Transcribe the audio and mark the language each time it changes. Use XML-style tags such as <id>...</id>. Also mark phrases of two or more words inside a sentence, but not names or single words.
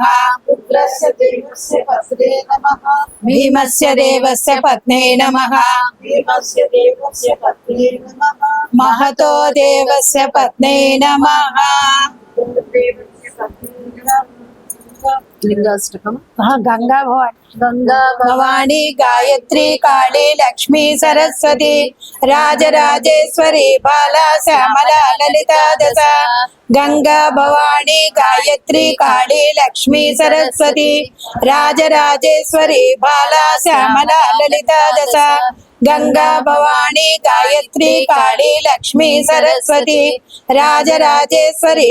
<sa>रुद्रस्य देवस्य पत्ने नमः భీమస్య దేవస్య పత్నే నమః भीमस्य देवस्य पत्ने नमः మహతో దేవస్య పత్నే నమః देवस्य पत्ने नमः लिंगाष्टकम గంగా భవాని गंगा భవాని గాయత్రి కాళీ లక్ష్మీ సరస్వతి రాజరాజేశ్వరి బాల శ్యామల లలిత దశ గంగా భవాని గాయత్రి కాళీ లక్ష్మీ సరస్వతి రాజరాజేశ్వరి బాల శ్యామల లలిత దశ గంగా భవాని గాయత్రి కాళీ లక్ష్మీ సరస్వతి రాజరాజేశ్వరి</sa>